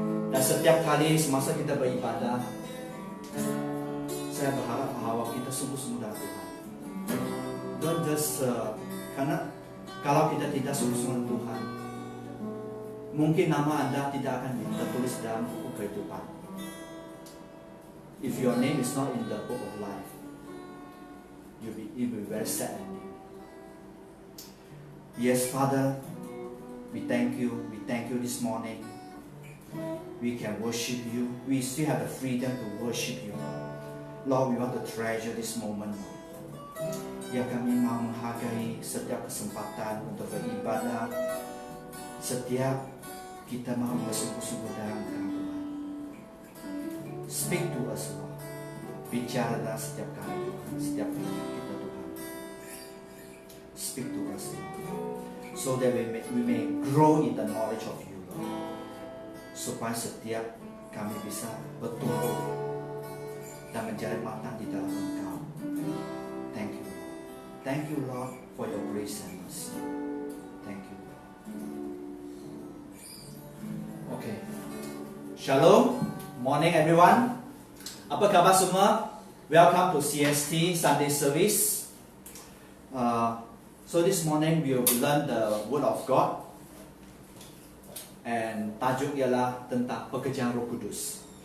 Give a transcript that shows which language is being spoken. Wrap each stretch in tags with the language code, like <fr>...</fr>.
<ms>Dan setiap kali semasa kita beribadah, saya berharap bahwa kita sungguh-sungguh dalam Tuhan.</ms> <en>Don't just</en> <ms>karena kalau kita tidak sungguh-sungguh Tuhan, mungkin nama Anda tidak akan tertulis dalam buku kehidupan.</ms> <en>If your name is not in the book of life, you'll be very sad ending. Yes, Father, we thank you. We thank you this morning. We can worship you. We still have the freedom to worship you. Lord, we want to treasure this moment.</en> <ms>Ya, kami mau menghargai setiap kesempatan untuk beribadah. Setiap kita mau bersungguh-sungguh dalam Tuhan.</ms> <en>Speak to us, Lord.</en> <ms>bicara dalam setiap kali Tuhan, setiap kali kita Tuhan.</ms> <en>Speak to us, so that we may grow in the knowledge of you, Lord.</en> <ms>Supaya setiap kami bisa bertumbuh dan menjadi matang di dalam Engkau.</ms> <en>Thank you, Lord. Thank you, Lord, for your grace and mercy. Thank you, Lord. Okay. Shalom. Morning, everyone.</en> <ms>Apa kabar semua?</ms> <en>Welcome to CST Sunday Service. So this morning we will learn the Word of God.</en> <ms>And tajuk ialah tentang pekerjaan Roh Kudus.</ms>